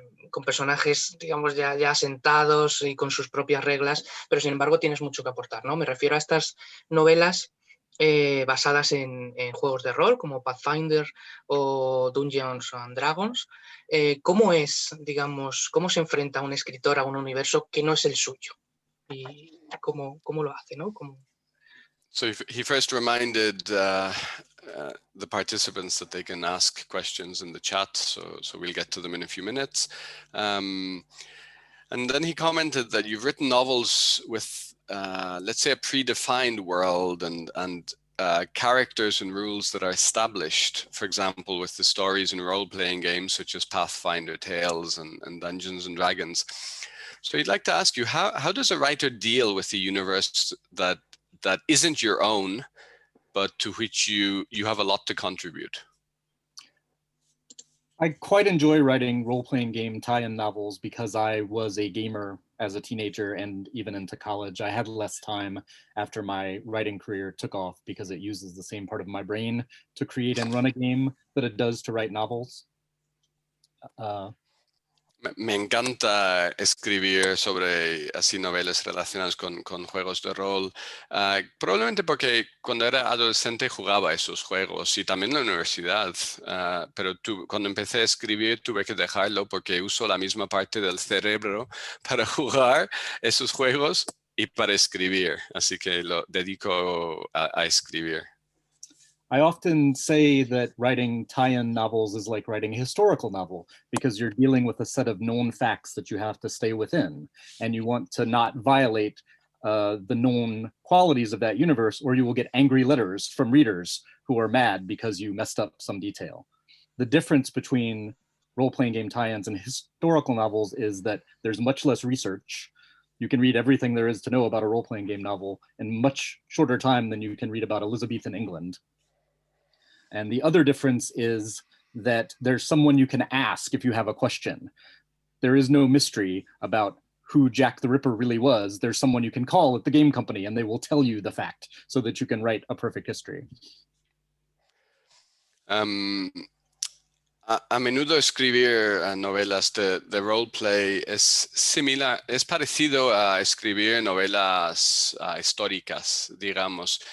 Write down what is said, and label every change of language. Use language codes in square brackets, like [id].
[es] con personajes, digamos, ya asentados y con sus propias reglas, pero sin embargo tienes mucho que aportar, ¿no? Me refiero a estas novelas basadas en juegos de rol como Pathfinder o Dungeons and Dragons. ¿Cómo es, digamos, cómo se enfrenta un escritor a un universo que no es el suyo? Y cómo lo hace, ¿no? [en] So he first reminded the participants that they can ask questions in the chat, so we'll get to them in a few minutes. And then he commented that you've written novels with, let's say, a predefined world and characters and rules that are established, for example, with the stories and role-playing games such as Pathfinder Tales and Dungeons and Dragons. So he'd like to ask you, how does a writer deal with the universe that isn't your own, but to which you have a lot to contribute? I quite enjoy writing role-playing game tie-in novels because I was a gamer as a teenager and even into college. I had less time after my writing career took off because it uses the same part of my brain to create and run a game that it does to write novels. [es] Me encanta escribir sobre así novelas relacionadas con juegos de rol, probablemente porque cuando era adolescente jugaba esos juegos y también en la universidad, pero cuando empecé a escribir tuve que dejarlo porque uso la misma parte del cerebro para jugar esos juegos y para escribir, así que lo dedico a escribir. [en] I often say that writing tie-in novels is like writing a historical novel because you're dealing with a set of known facts that you have to stay within, and you want to not violate the known qualities of that universe, or you will get angry letters from readers who are mad because you messed up some detail. The difference between role-playing game tie-ins and historical novels is that there's much less research. You can read everything there is to know about a role-playing game novel in much shorter time than you can read about Elizabethan England. And the other difference is that there's someone you can ask if you have a question. There is no mystery about who Jack the Ripper really was. There's someone you can call at the game company and they will tell you the fact so that you can write a perfect history. [es] A menudo escribir novelas de roleplay es similar, es parecido a escribir novelas históricas, digamos.